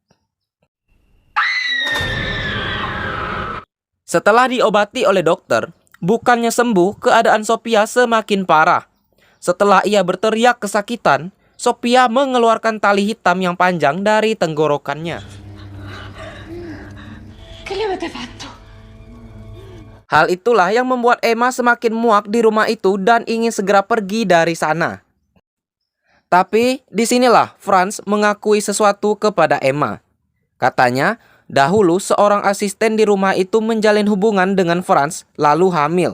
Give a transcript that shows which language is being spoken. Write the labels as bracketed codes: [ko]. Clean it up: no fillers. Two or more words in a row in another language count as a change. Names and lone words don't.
[id] Setelah diobati oleh dokter, bukannya sembuh, keadaan Sophia semakin parah. Setelah ia berteriak kesakitan, Sophia mengeluarkan tali hitam yang panjang dari tenggorokannya. [it] Che gli avete fatto? [id] Hal itulah yang membuat Emma semakin muak di rumah itu dan ingin segera pergi dari sana. Tapi disinilah Franz mengakui sesuatu kepada Emma. Katanya, dahulu seorang asisten di rumah itu menjalin hubungan dengan Franz lalu hamil.